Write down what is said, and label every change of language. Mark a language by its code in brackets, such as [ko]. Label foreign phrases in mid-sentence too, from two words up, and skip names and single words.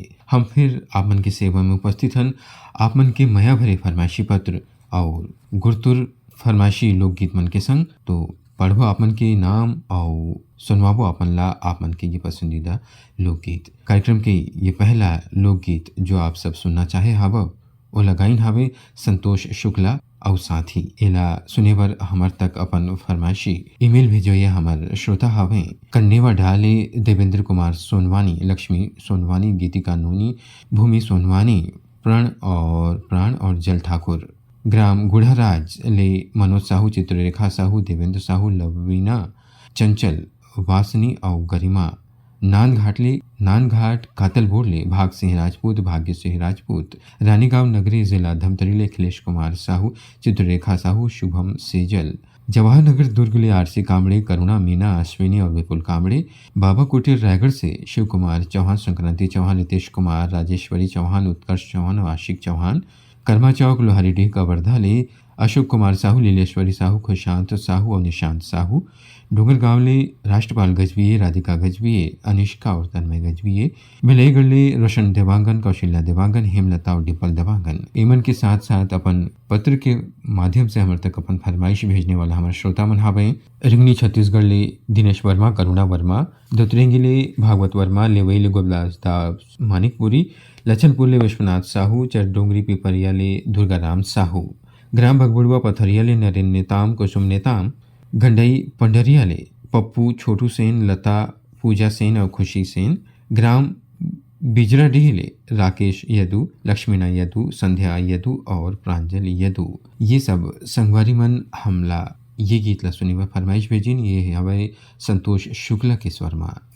[hne] हम फिर आपन की सेवा में उपस्थित हन। आपमन के मया भरे फरमाइशी पत्र और गुरतुर फरमाइशी लोकगीत मन के संग तो पढ़बो आपमन के नाम और सुनवाबो आपन ला आपमन के ये पसंदीदा लोकगीत। कार्यक्रम के ये पहला लोकगीत जो आप सब सुनना चाहे हव वो लगाइन हवे संतोष शुक्ला और साथ ही एला सुनेवर हमर तक अपन फरमाइशी ईमेल भेजोए। हमर श्रोता हवे कन्नेवा ढाले देवेंद्र कुमार सोनवानी, लक्ष्मी सोनवानी, गीतिका नूनी, भूमि सोनवानी, प्राण और जल ठाकुर, ग्राम गुढ़ाराज ले मनोज साहू, चित्ररेखा साहू, देवेंद्र साहू, लवीना चंचल, वासनी और गरिमा नानघाट कातलबोड़ ले भाग सिंह राजपूत, भाग्य सिंह राजपूत, रानीगांव नगरी जिला धमतरी ले अखिलेश कुमार साहू, चित्ररेखा साहू, शुभम सेजल, जवाहर नगर दुर्ग ले आरसी कामड़े, करुणा मीना, अश्विनी और विपुल कामड़े, बाबा कुटीर रायगढ़ से शिव कुमार चौहान, संक्रांति चौहान, नितेश कुमार, राजेश्वरी चौहान, उत्कर्ष चौहान, आशिक चौहान, कर्मा चौक लोहारीडीह कवर्धा ले अशोक कुमार साहू, लीलेश्वरी साहू, खुशांत साहू और निशांत साहू, डोंगरगांव ले राष्ट्रपाल गजबीये, राधिका गजबीये, अनिष्का और तन्मय गजबीये, मिलेगढ़ ले रोशन देवांगन, कौशल्या देवांगन, हेमलता और डिम्पल देवांगन। एमन के साथ साथ अपन पत्र के माध्यम से हमारे तक अपन फरमाइश भेजने वाला हमारे श्रोता मन हवे रिंगनी छत्तीसगढ़ ले दिनेश वर्मा, करुणा वर्मा, धोतरेंगी ले भागवत वर्मा, लेवई ले गोबलास दास मानिकपुरी, लचनपुर ले विश्वनाथ साहू, चरडोंगरी पिपरिया ले दुर्गाराम साहू, ग्राम भगबुड़वा पथरिया ले नरेंद्र नेताम, कुसुम नेताम, गंडई पंडरिया ले पप्पू, छोटू सेन, लता, पूजा सेन और खुशी सेन, ग्राम बिजराडीह ले राकेश यदू, लक्ष्मीना यदू, संध्या यदू और प्रांजल यदू। ये सब संगवारी मन हमला ये गीत ला सुनी व फरमाइश भेजिन। ये हवे संतोष शुक्ला के स्वर में।